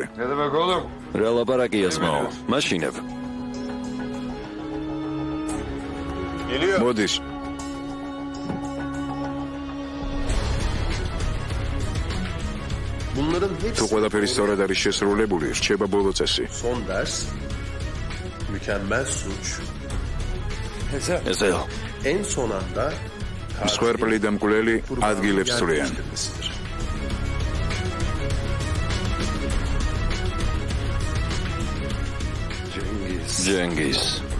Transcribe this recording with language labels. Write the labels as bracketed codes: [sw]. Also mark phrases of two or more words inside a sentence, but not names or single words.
[ka] რა ლაპარაკია ძმაო, მაშინებ. მოდის. თუ ყველაფერი სწორად არის შესრულებული, რჩება ბოლო წესი. [tr] Son ders mükemmel suç. [ka] ეზელ, [tr] En son anda [ka] მსხვერპლი და მკვლელი ადგილებს სვლიან. ჯენგიზ.